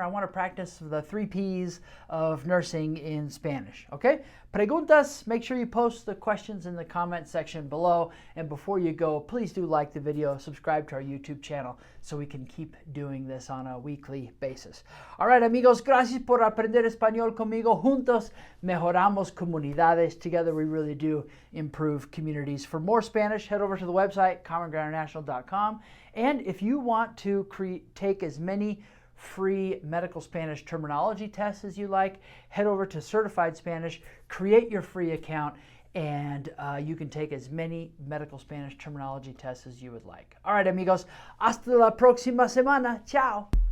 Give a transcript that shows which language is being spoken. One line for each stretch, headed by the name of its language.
English: I want to practice the 3 Ps of nursing in Spanish. Okay? Preguntas, make sure you post the questions in the comment section below. And before you go, please do like the video, subscribe to our YouTube channel so we can keep doing this on a weekly basis. All right,
Spanish: amigos, gracias por aprender español conmigo. Juntos mejoramos comunidades.
English: Together we really do improve communities. For more Spanish, head over to the website, commongroundinternational.com. And if you want to take as many free medical Spanish terminology tests as you like, head over to Certified Spanish, create your free account, and you can take as many medical Spanish terminology tests as you would like. All right, amigos,
Spanish: hasta la próxima semana.
English: Ciao.